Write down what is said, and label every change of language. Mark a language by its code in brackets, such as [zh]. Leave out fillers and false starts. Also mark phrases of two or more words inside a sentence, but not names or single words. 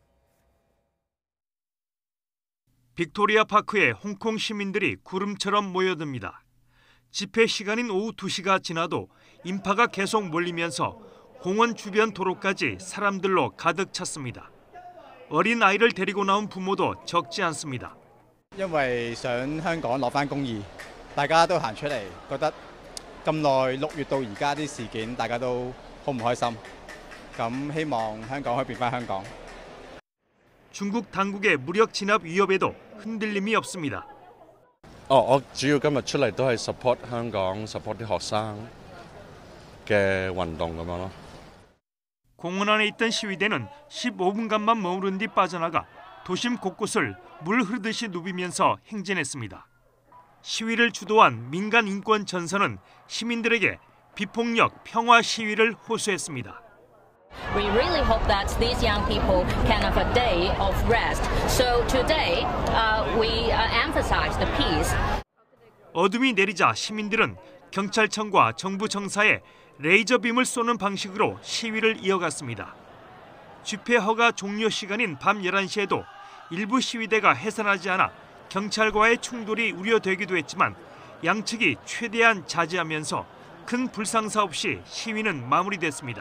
[ko] 빅토리아 파크에 홍콩 시민들이 구름처럼 모여듭니다. 집회 시간인 오후 2시가 지나도 인파가 계속 몰리면서 공원 주변 도로까지 사람들로 가득 찼습니다. 어린 아이를 데리고 나온 부모도 적지 않습니다. [yue] 因為想香港攞返公義，大家都行出嚟，覺得咁耐6月到而家啲事件，大家都好唔開心。咁希望香港可以變返香港。 [ko] 중국 당국의 무력 진압 위협에도 흔들림이 없습니다. [yue] 我主要今日出嚟都係 support 香港 support 啲學生嘅運動咁樣咯。 [ko] 공원 안에 있던 시위대는 15분간만 머무른 뒤 빠져나가 도심 곳곳을 물 흐르듯이 누비면서 행진했습니다. 시위를 주도한 민간 인권 전선은 시민들에게 비폭력 평화 시위를 호소했습니다. [en] We really hope that these young people can have a day of rest. So today, we emphasize the peace. [ko] 어둠이 내리자 시민들은 경찰청과 정부 정사에 레이저 빔을 쏘는 방식으로 시위를 이어갔습니다. 집회 허가 종료 시간인 밤 11시에도 일부 시위대가 해산하지 않아 경찰과의 충돌이 우려되기도 했지만 양측이 최대한 자제하면서 큰 불상사 없이 시위는 마무리됐습니다.